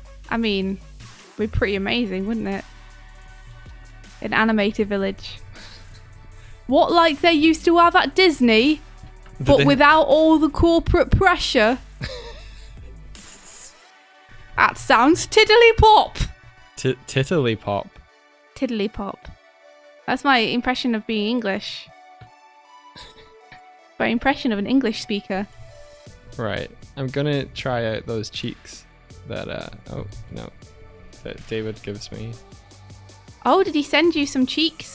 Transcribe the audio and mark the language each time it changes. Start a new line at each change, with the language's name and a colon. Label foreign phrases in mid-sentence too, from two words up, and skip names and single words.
English: I mean, it'd be pretty amazing, wouldn't it? An animated village. What, like they used to have at Disney, but without all the corporate pressure? That sounds tiddly pop. Tiddly pop. Tiddly pop. That's my impression of being English. My impression of an English speaker. Right. I'm gonna try out those cheeks that that David gives me. Oh, did he send you some cheeks?